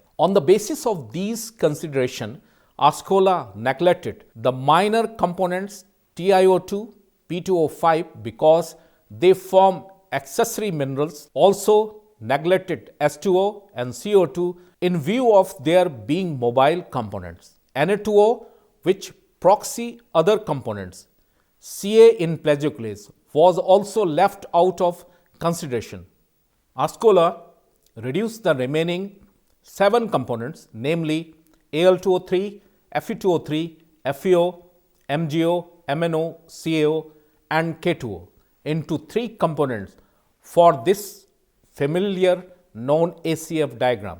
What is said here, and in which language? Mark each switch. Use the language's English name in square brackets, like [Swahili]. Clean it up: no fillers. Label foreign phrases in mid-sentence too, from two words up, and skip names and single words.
[English] On the basis of these considerations, Ascola neglected the minor components TiO2, P2O5 because they form accessory minerals, also neglected H2O and CO2 in view of their being mobile components. Na2O, which proxy other components, Ca in plagioclase, was also left out of consideration. Ascola reduced the remaining 7 components, namely Al2O3, Fe2O3, FeO, MgO, MnO, CaO and K2O into 3 components for this familiar known ACF diagram.